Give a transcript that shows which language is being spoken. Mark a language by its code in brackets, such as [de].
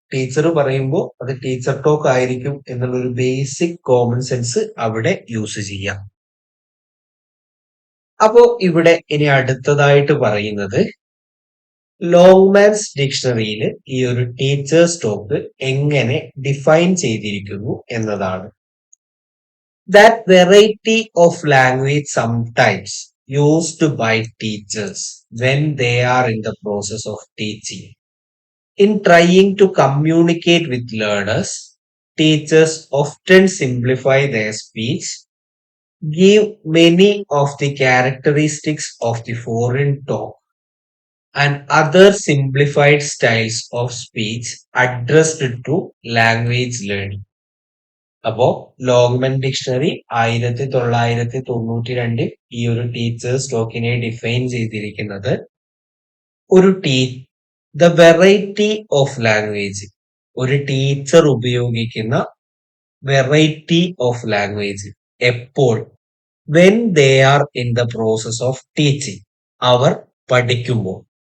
[ml] Teacher പറയുമ്പോൾ അത് teacher talk ആയിരിക്കും എന്നുള്ളൊരു ബേസിക് കോമൺ സെൻസ് അവിടെ യൂസ് ചെയ്യാം. അപ്പോ ഇവിടെ ഇനി അടുത്തതായിട്ട് പറയുന്നത് ലോങ്മാൻസ് ഡിക്ഷണറിയിൽ ഈ ഒരു ടീച്ചേഴ്സ് ടോക്ക് എങ്ങനെ ഡിഫൈൻ ചെയ്തിരിക്കുന്നു എന്നതാണ്. [en] That variety of language sometimes used by teachers when they are in the process of teaching. In trying to communicate with learners, teachers often simplify their speech, give many of the characteristics of the foreign talk and other simplified styles of speech addressed to language learning. [ml] അപ്പോ ലോങ്മൻ dictionary 1992 ഈ ഒരു teachers ടോക്കിനെ define ചെയ്തിരിക്കുന്നത് ഒരു [en] the variety of language, [ml] ഒരു teacher ഉപയോഗിക്കുന്ന variety of language എപ്പോൾ, [en] when they are in the process of teaching, [ml] അവർ പഠിപ്പിക്കുമ്പോൾ.